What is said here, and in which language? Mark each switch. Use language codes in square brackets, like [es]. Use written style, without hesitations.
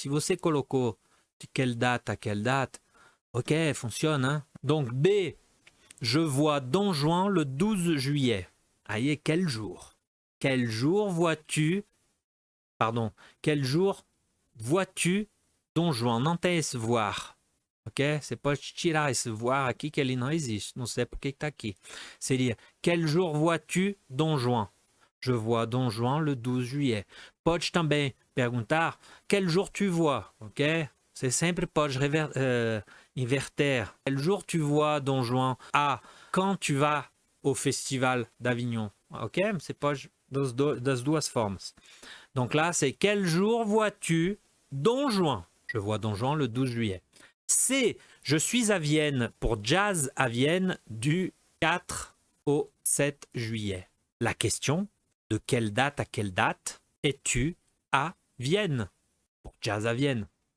[pt] Si você colocou [fr] de quelle date à quelle date, ok, fonctionne. Hein? Donc, B, je vois Don Juan le 12 juillet. Aïe, quel jour? Quel jour vois-tu? Pardon, quel jour vois-tu Don Juan? [pt] Não tem esse voir. Ok? Você pode tirar esse voir aqui que ele não existe. Não sei por que está aqui. Seria, [fr] quel jour vois-tu Don Juan? Je vois Don Juan le 12 juillet. [pt] Pode também perguntar, [fr] quel jour tu vois? [pt] Ok? Você sempre pode inverter. [fr] Quel jour tu vois Don Juan? Ah, quand tu vas au Festival d'Avignon? Ok? [pt] Você pode das duas formas. [fr] Donc là, c'est quel jour vois-tu Don Juan? Je vois Don Juan le 12 juillet. C, je suis à Vienne pour Jazz à Vienne du 4 au 7 juillet. La question, de quelle date à quelle date es-tu à Vienne? Pour Jazz à Vienne.